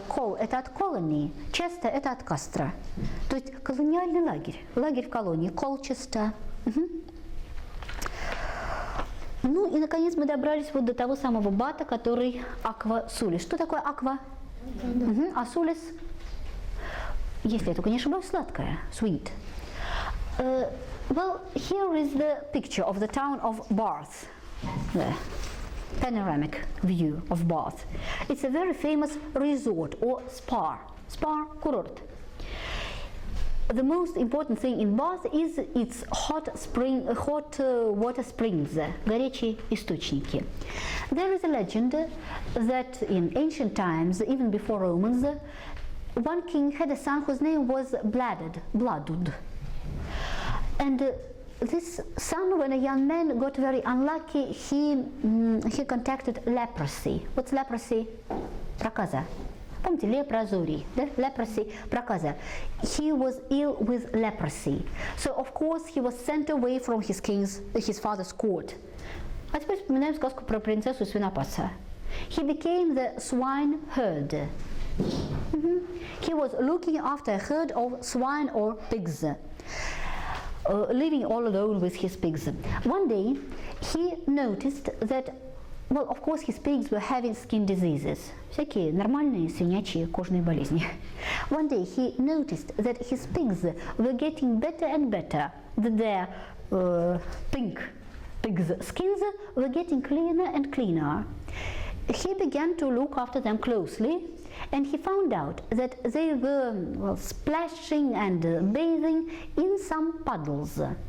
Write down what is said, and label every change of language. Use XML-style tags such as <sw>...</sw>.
<ru>Кол – это от колонии, Честер – это от Кастра. То есть колониальный лагерь, лагерь в колонии, Колчестер. Угу. Ну и, наконец, мы добрались вот до того самого бата, который аква сулис. Что такое аква? Угу. А сулис, если я только не ошибаюсь, сладкое,</ru> <en>sweet. Well, here is the picture of the town of Bath. The panoramic view of Bath. It's a very famous resort or spa.</en> <ru>Spa, курорт.</ru> <en>The most important thing in Bath is its hot water springs,</en> <ru>горячие источники.</ru> <en>There is a legend that in ancient times, even before Romans, one king had a son whose name was Bloodud. And this son, when a young man got very unlucky, he contracted leprosy. What's leprosy?</en> <ru>Проказа. Помните, лепрозорий, да?</ru> <en>Leprosy,</en> <ru>проказа.</ru> <en>He was ill with leprosy. So, of course, he was sent away from his father's court.</en> <ru>А теперь вспоминаем сказку про принцессу и свинопаса.</ru> <en>He became the swineherd. He was looking after a herd of swine or pigs. Living all alone with his pigs. One day, he noticed that, well, of course, his pigs were having skin diseases.</en> <ru>Всякие нормальные свинячьи кожные болезни.</ru> <en>One day, he noticed that his pigs were getting better and better. That their pink pigs' skins were getting cleaner and cleaner. He began to look after them closely, and he found out that they were splashing and bathing in some puddles.</en>